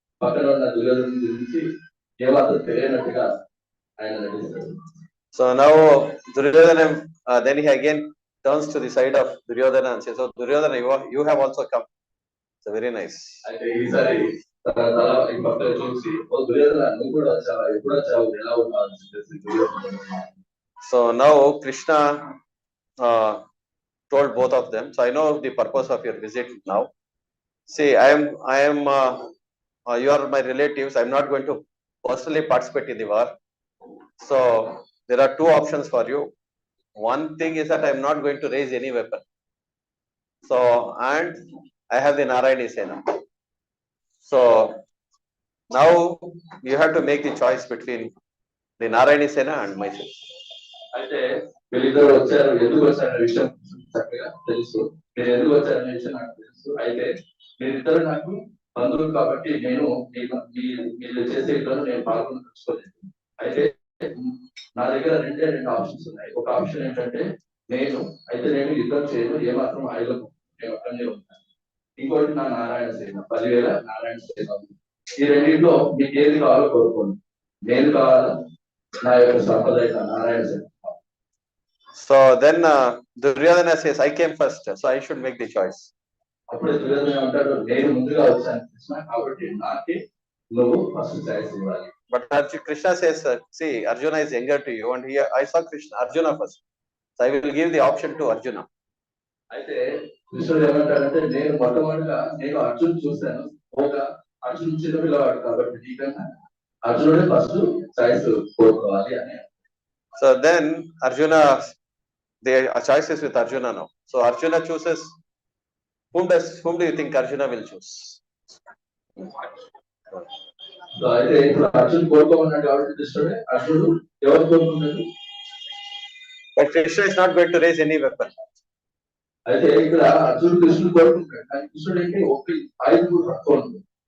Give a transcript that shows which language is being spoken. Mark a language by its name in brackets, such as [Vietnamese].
[Telugu] పక్కన ఉన్న దుర్యోధను గురించి ఏమాత్రం తెలియనట్టుగా ఆయన నటిస్తాడు. [English] So now Duryodhana, then he again turns to the side of Duryodhana and says, "Oh Duryodhana, you have also come." So very nice. [Telugu] అయితే ఈసారి తల ఈ పక్కన చూసి ఓ దుర్యోధన నువ్వు కూడా వచ్చావా, ఎప్పుడు వచ్చావు, ఎలా ఉన్నావు అని చెప్పేసి. [English] So now Krishna told both of them, so I know the purpose of your visit now. See, I am you are my relatives. I'm not going to personally participate in the war. So there are two options for you. One thing is that I'm not going to raise any weapon. So, and I have the Narayani Sena. So now you have to make the choice between the Narayani Sena and myself. [Telugu] అయితే వీళ్ళిద్దరు వచ్చారు, ఎందుకు వచ్చారనే విషయం చక్కగా తెలుసు. మీరు ఎందుకు వచ్చారనే విషయం నాకు తెలుసు. అయితే మీరిద్దరు నాకు బంధువులు కాబట్టి నేను మీరు చేసే ఇద్దరు నేను పాల్గొనదలుచుకోలేదు. అయితే నా దగ్గర రెండు ఆప్షన్స్ ఉన్నాయి. ఒక ఆప్షన్ ఏంటంటే నేను యుద్ధం చేయను, ఏమాత్రం ఆయుధం నేను అక్కడనే ఉంటాను. ఇంకోటి నా నారాయణ సేన 10,000 నారాయణ సేన. ఈ రెండింటిలో మీకు ఏది కావాలో కోరుకోండి. నేను కావాలా నా యొక్క సంప్రదాయ నారాయణ సేన. [English] So then Duryodhana says, I came first, so I should make the choice. [Telugu] అప్పుడే దుర్యోధన అంటాడు, నేను ముందుగా వచ్చాను కృష్ణ, కాబట్టి నాకే నువ్వు [English] first choice [Telugu] ఇవ్వాలి. [English] But Krishna says, see, Arjuna is younger to you, and here I saw Arjuna first, so I will give the option to Arjuna. [Telugu] అయితే కృష్ణుడు ఏమంటాడంటే, నేను మొట్టమొదటిగా అర్జున్ చూశాను, అర్జున్ చిన్న పిల్లవాడు కాబట్టి నీకన్నా అర్జునుడే [English] first choice [Telugu] కోరుకోవాలి అని. [English] So then Arjuna, the choice is with Arjuna now. So Arjuna chooses. Whom do you think Arjuna will choose? [Telugu] అయితే ఇప్పుడు అర్జున్ కోరుకోమన్నాడు కాబట్టి కృష్ణుడే అర్జునుడు ఎవరు కోరుకున్నాడు? [English] But Krishna is not going to raise any weapon. [Telugu] అయితే ఇక్కడ అర్జునుడు కృష్ణుడు కోరుకుంటాడు, కానీ కృష్ణుడు ఏంటి ఒక ఆయుధం కోరుకుంటాడు.